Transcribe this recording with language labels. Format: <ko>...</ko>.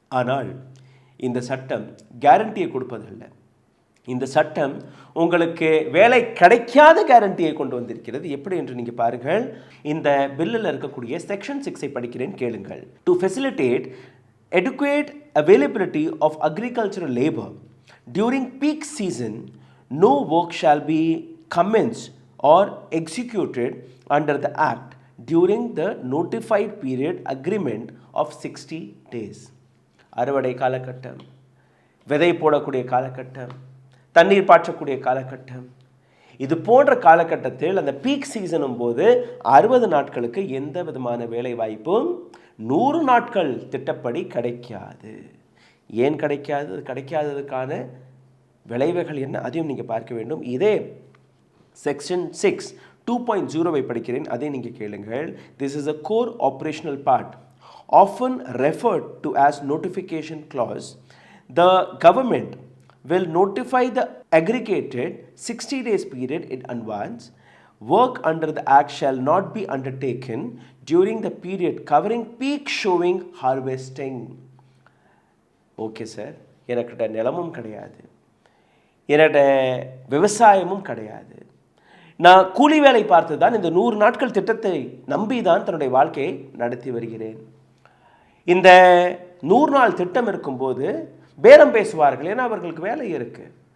<ta>ஆனால் இந்த சட்டம் கேரண்டியை கொடுப்பதில்லை. இந்த சட்டம் உங்களுக்கு வேலை கிடைக்காத கேரண்டியை கொண்டு வந்திருக்கிறது. எப்படி என்று நீங்கள் பாருங்கள். இந்த பில்லில் இருக்கக்கூடிய செக்ஷன் 6 படிக்கிறேன், கேளுங்கள்.</ta> <en>To facilitate adequate availability of agricultural labor. During peak season, no work shall be commenced or executed under the Act during the notified period agreement of 60 days.</en> <ta>அறுவடை காலகட்டம், விதை போடக்கூடிய காலகட்டம், தண்ணீர் பாய்ச்சக்கூடிய காலகட்டம், இது போன்ற காலகட்டத்தில் அந்த பீக் சீசனும் போது 60 நாட்களுக்கு எந்த விதமான வேலை வாய்ப்பும் 100 நாட்கள் திட்டப்படி கிடைக்காது. ஏன் கிடைக்காது? கிடைக்காததுக்கான விளைவுகள் என்ன, அதையும் நீங்கள் பார்க்க வேண்டும். இதே செக்ஷன் 6 2.0 படிக்கிறேன், அதை நீங்கள் கேளுங்கள்.</ta> <en>This is a core operational part often referred to as notification clause. The government will notify the aggregated 60 days period in advance. Work under the act shall not be undertaken during the period covering peak showing harvesting.</en> <ta>Okay sir, எனக்கிட்ட நிலமும் கிடையாது, என்னோட விவசாயமும் கிடையாது, நான் கூலி வேலை பார்த்து தான் இந்த 100 நாட்கள் திட்டத்தை நம்பி தான் தன்னுடைய வாழ்க்கையை நடத்தி வருகிறேன். இந்த 100 நாள் திட்டம் இருக்கும்போது பேரம் பேசுவார்கள், ஏன்னா அவர்களுக்கு வேலை இருக்குது.</ta>